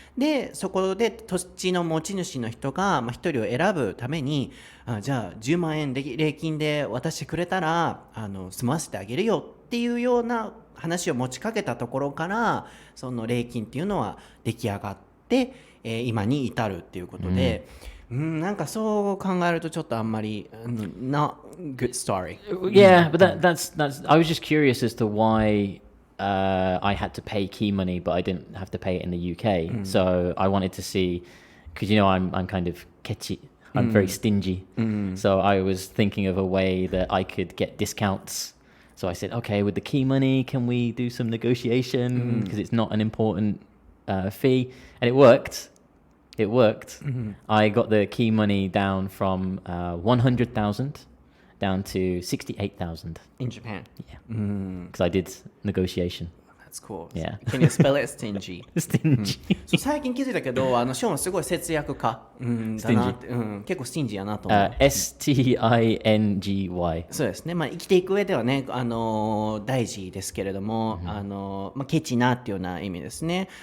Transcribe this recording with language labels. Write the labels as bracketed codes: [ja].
[ja] でそこで土地の持ち主の人が1人を選ぶために、じゃあ10万円で礼金で渡してくれたら住ませてあげるよっていうような話を持ちかけたところから、その礼金っていうのは出来上がって、今に至るっていうことで、なんかそう考えるとちょっとあんまり [en] not good story. Yeah, but that's. I was just curious as to why I had to pay key money, but I didn't have to pay it in the UK. So I wanted to see, because I'm kind of catchy. I'm very stingy. So I was thinking of a way that I could get discounts. So I said, okay, with the key money, can we do some negotiation? Because it's not an important fee, and it worked. I got the key money down from 100,000 down to 68,000. In Japan. Yeah. Because I did negotiation. That's cool. Yeah. Can you spell it? Stingy. Stingy. [ja] そう最近気づいたけど、ショーンはすごい節約家、だなって、結構スティンジーやなと思う。 [en] STINGY. [ja] そうですね。まあ生きていく上ではね、大事ですけれども、まあケチなっていうような意味ですね。